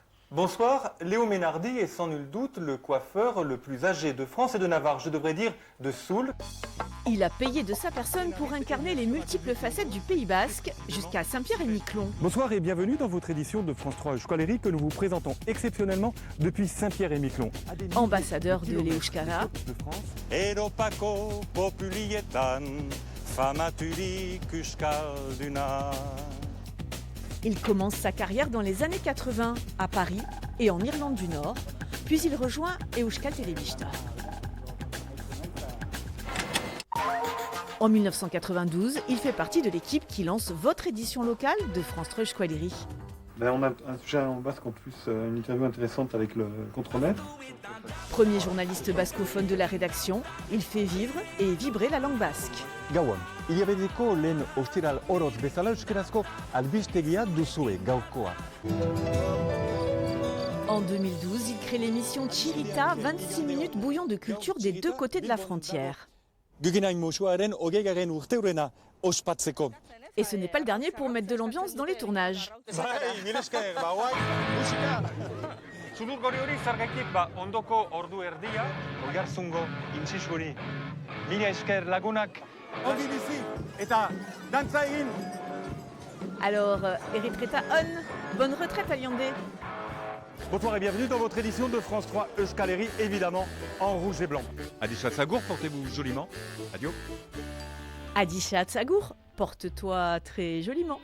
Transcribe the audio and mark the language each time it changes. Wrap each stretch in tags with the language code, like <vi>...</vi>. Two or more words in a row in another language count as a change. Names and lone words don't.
<fr>Bonsoir, Léo Ménardi est sans nul doute le coiffeur le plus âgé de France et de Navarre, je devrais dire de Soule. Il a payé de sa personne pour incarner les multiples facettes du Pays Basque jusqu'à Saint-Pierre-et-Miquelon. Bonsoir et bienvenue dans votre édition de France 3 Euskal que nous vous présentons exceptionnellement depuis Saint-Pierre-et-Miquelon. Ambassadeur de l'Euskara,</fr> <eu>Europako populietan, famaturik euskalduna.</eu> <fr>il commence sa carrière dans les années 80 à Paris et en Irlande du Nord, puis il rejoint Euskal Telebista. En 1992, il fait partie de l'équipe qui lance votre édition locale de France 3 Euskal. On a un sujet en basque en plus, une interview intéressante avec le contremaître. Premier journaliste bascophone de la rédaction, il fait vivre et vibrer la langue basque.</fr> <eu>Gauan, hilabeteko lehen ostiral oroz bezala euskarazko albistegia duzue gaurkoa.</eu> <fr>En 2012, il crée l'émission Chirita, 26 minutes bouillon de culture des deux côtés de la frontière.</fr> <eu>Guggenheim Mosuaren hogeigarren urteurrena ospatzeko.</eu> <fr>Et ce n'est pas le dernier pour mettre de l'ambiance dans les tournages.</fr> <eu>Zulur gori hori zargaitik ondoko ordu erdia, oiarzungo intzizuri. Mila esker lagunak. Ongi bizi eta dantza egin.</eu> <fr>Alors,</fr> <eu>Eritreta On,</eu> <fr>bonne retraite à Liandé. Bonsoir et bienvenue dans votre édition de France 3 Euskal, évidemment en rouge et blanc. Adisha Sagour, portez-vous joliment. Adieu. Adisha Tsagour, porte-toi très joliment.</fr>